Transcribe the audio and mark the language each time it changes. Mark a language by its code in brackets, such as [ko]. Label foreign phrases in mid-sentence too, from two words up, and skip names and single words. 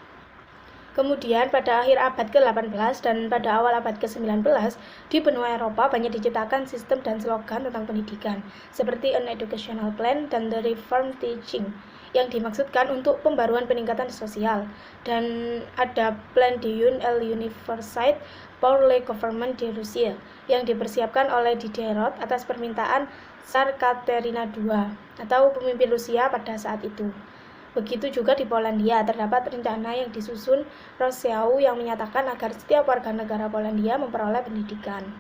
[id] Kemudian pada akhir abad ke-18 dan pada awal abad ke-19, di benua Eropa banyak diciptakan sistem dan slogan tentang pendidikan, seperti An Educational Plan dan The Reformed Teaching, yang dimaksudkan untuk pembaruan peningkatan sosial, dan ada Plan l'Université pour le Gouvernement de Russie, yang dipersiapkan oleh Diderot atas permintaan Tsar Katerina II, atau pemimpin Rusia pada saat itu. Begitu juga di Polandia, terdapat rencana yang disusun Rousseau yang menyatakan agar setiap warga negara Polandia memperoleh pendidikan.